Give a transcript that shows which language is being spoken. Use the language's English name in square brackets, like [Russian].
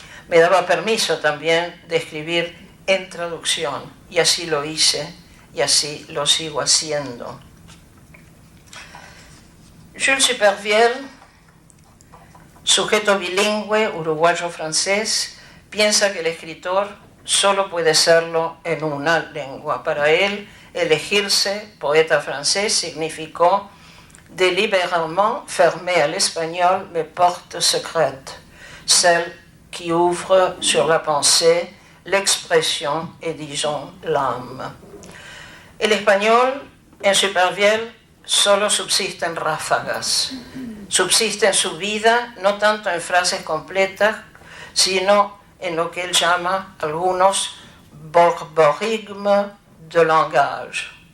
[Spanish] Me daba permiso también de escribir en traducción, y así lo hice, y así lo sigo haciendo. Jules Supervielle, sujeto bilingüe uruguayo-francés, piensa que el escritor solo puede serlo en una lengua. Para él, elegirse poeta francés significó [French] délibérément fermer à l'espagnol mes portes secrètes, celles qui ouvrent sur la pensée, l'expression et, disons, l'âme. [Spanish] El español, en Supervielle, solo subsiste en ráfagas. Subsiste en su vida no tanto en frases completas, sino en lo que él llama algunos [French] borborigmes de langage.